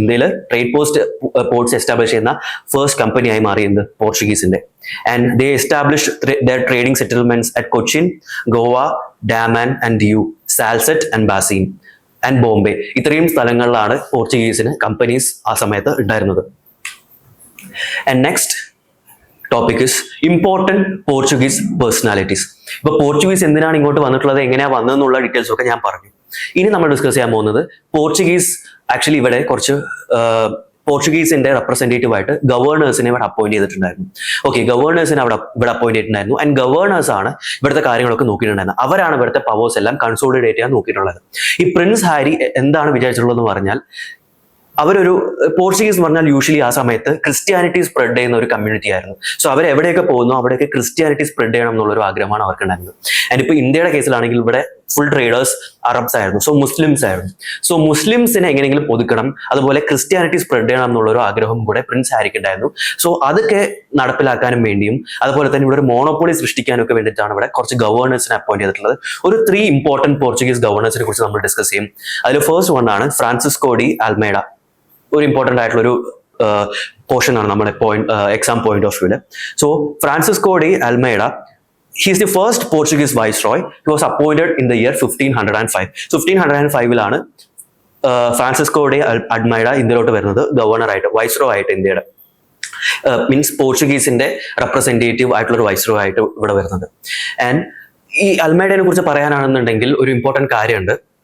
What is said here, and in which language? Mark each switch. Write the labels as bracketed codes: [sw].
[ml] ഇന്ത്യയിൽ trade ports establish ചെയ്യുന്ന first കമ്പനിയായി മാറിയത് പോർച്ചുഗീസിന്റെ. [en] And they establish their trading settlements at Cochin, Goa, Daman and Diu, Salsette and Bassein and Bombay. [ml] ഇത്രയും സ്ഥലങ്ങളിലാണ് പോർച്ചുഗീസിന് കമ്പനീസ് ആ സമയത്ത് ഉണ്ടായിരുന്നത്. [en] And next topic is important Portuguese personalities. [ml] ഇപ്പൊ പോർച്ചുഗീസ് എന്തിനാണ് ഇങ്ങോട്ട് വന്നിട്ടുള്ളത്, എങ്ങനെയാ വന്നതെന്നുള്ള ഡീറ്റെയിൽസ് ഒക്കെ ഞാൻ പറഞ്ഞു. ഇനി നമ്മൾ ഡിസ്കസ് ചെയ്യാൻ പോകുന്നത് പോർച്ചുഗീസ് ആക്ച്വലി ഇവിടെ കുറച്ച് പോർച്ചുഗീസിന്റെ റെപ്രസെന്റേറ്റീവ് ആയിട്ട് ഗവർണേഴ്സിനെ ഇവിടെ അപ്പോയിന്റ് ചെയ്തിട്ടുണ്ടായിരുന്നു. ഓക്കെ, ഗവർണേഴ്സിനെ ഇവിടെ അപ്പോയിന്റ് ചെയ്തിട്ടുണ്ടായിരുന്നു. ആൻഡ് ഗവർണേഴ്സ് ആണ് ഇവിടുത്തെ കാര്യങ്ങളൊക്കെ നോക്കിയിട്ടുണ്ടായിരുന്നത്. അവരാണ് ഇവിടുത്തെ പവേഴ്സ് എല്ലാം കൺസോളിഡേറ്റ് ചെയ്യാൻ നോക്കിയിട്ടുള്ളത്. ഈ പ്രിൻസ് ഹാരി എന്താണ് വിചാരിച്ചിട്ടുള്ളതെന്ന് പറഞ്ഞാൽ, അവരൊരു പോർച്ചുഗീസ് എന്ന് പറഞ്ഞാൽ യൂഷ്വലി ആ സമയത്ത് ക്രിസ്ത്യാനിറ്റി സ്പ്രെഡ് ചെയ്യുന്ന ഒരു കമ്മ്യൂണിറ്റി ആയിരുന്നു. സോ അവർ എവിടെയൊക്കെ പോകുന്നു അവിടെയൊക്കെ ക്രിസ്ത്യാനിറ്റി സ്പ്രെഡ് ചെയ്യണം എന്നുള്ളൊരു ആഗ്രഹമാണ് അവർക്ക് ഉണ്ടായിരുന്നത്. ആൻഡ് ഇപ്പോൾ ഇന്ത്യയുടെ കേസിലാണെങ്കിൽ ഇവിടെ ഫുൾ ട്രേഡേഴ്സ് അറബ്സ് ആയിരുന്നു, സോ മുസ്ലിംസ് ആയിരുന്നു. സോ മുസ്ലിംസിനെ എങ്ങനെയെങ്കിലും ഒതുക്കണം, അതുപോലെ ക്രിസ്ത്യാനിറ്റി സ്പ്രെഡ് ചെയ്യണം എന്നുള്ളൊരു ആഗ്രഹം കൂടെ പ്രിൻസ് ഹാരിക്ക് ഉണ്ടായിരുന്നു. സോ അതൊക്കെ നടപ്പിലാക്കാനും വേണ്ടിയും അതുപോലെ തന്നെ ഇവിടെ ഒരു മോണോപ്പൊളി സൃഷ്ടിക്കാനും ഒക്കെ വേണ്ടിയിട്ടാണ് ഇവിടെ കുറച്ച് ഗവർണേഴ്സിനെ അപ്പോയിന്റ് ചെയ്തിട്ടുള്ളത്. ഒരു 3 ഇമ്പോർട്ടന്റ് പോർച്ചുഗീസ് ഗവർണേഴ്സിനെ കുറിച്ച് നമ്മൾ ഡിസ്കസ് ചെയ്യും. അതിൽ ഫസ്റ്റ് വൺ ആണ് ഫ്രാൻസിസ്കോ ഡി അൽമേഡ. ഒരു ഇമ്പോർട്ടന്റ് ആയിട്ടുള്ള ഒരു പോർഷൻ ആണ് നമ്മുടെ exam point of വ്യൂല്. [en] So Francisco de Almeida, he is the first Portuguese viceroy. He was appointed in the year 1505. [ml] 1505 Francisco de Almeida ഇന്ത്യയിലോട്ട് വരുന്നത് ഗവർണർ ആയിട്ട്, വൈസ്രോ ആയിട്ട്, ഇന്ത്യയുടെ മീൻസ് പോർച്ചുഗീസിന്റെ റെപ്രസെന്റേറ്റീവ് ആയിട്ടുള്ള ഒരു വൈസ്രോ ആയിട്ട് ഇവിടെ വരുന്നത്. ആൻഡ് ഈ അൽമേഡയെ കുറിച്ച് പറയാനാണെന്നുണ്ടെങ്കിൽ ഒരു ഇമ്പോർട്ടന്റ് കാര്യമുണ്ട്.